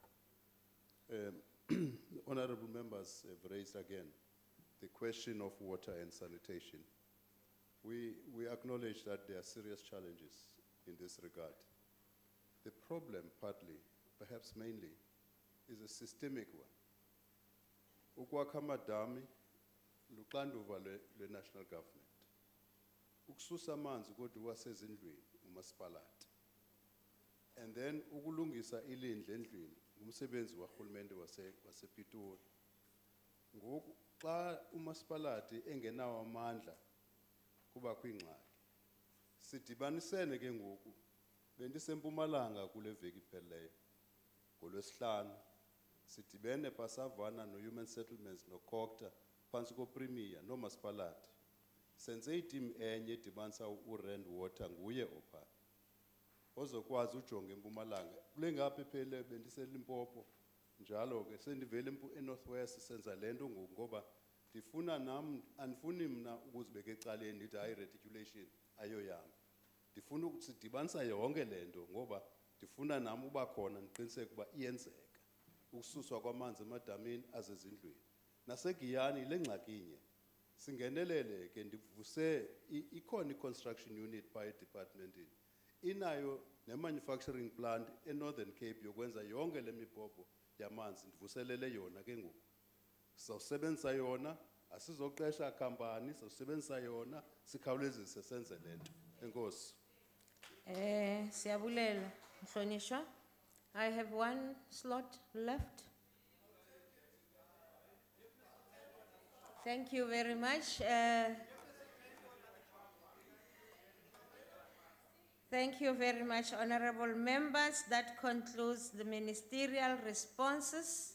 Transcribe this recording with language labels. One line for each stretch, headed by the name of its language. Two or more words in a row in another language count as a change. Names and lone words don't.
English: Honorable members have raised again the question of water and sanitation. We acknowledge that there are serious challenges in this regard. The problem, partly, perhaps mainly, is a systemic one.
Xhosa: Ukwakha amadami luxanduva lwe-
English: national government.
Xhosa: Ukususa amanzi kodwa wasezindlwini umasipalati.
English: And then
Xhosa: ukulungisa ilindle endlwini umsebenzi wahulumende wasePitoli. Ngoku xa umasipalati engenawo amandla kuba kwingxaki. Sidibanisene ke ngoku bendisempumalanga kule veki ipheleyo. NgoLwesihlanu sidibene pasavana no-Human Settlements no-Cocta phansi ko-Premier nomasipalati. Senze iteam enye edibanisa uRand Water nguye opha. Ozokwazi ujonga empumalanga. Kule ngapha ephele bendiseLimpopo njalo ke sendivele eNorthwest senza lento ngoba ndifuna nam andifuni mna ukuzibeka ecaleni ndithi hayi reticulation ayoyami. Ndifuna ukusidibanisa yonke lento ngoba ndifuna nami uba khona ndiqiniseke ukuba iyenzeka. Ukususwa kwamanzi emadamini azezindlwini. Nasegiyani le ngxakinye singenelele ke ndivuse ikhona i-
English: construction unit by
Xhosa: departmentini. Inayo ne-
English: manufacturing plant
Xhosa: e-Northern Cape yokwenza yonke le mibhobho yamanzi ndivuselele yona ke ngoku. Sizawusebenzisa yona, asizoqesha kampani, sizawusebenzisa yona, sikhawulezise senze lento. Enkosi. Siyabulela, Mhlonishwa.
English: I have one slot left. Thank you very much. Thank you very much, honorable members. That concludes the ministerial responses.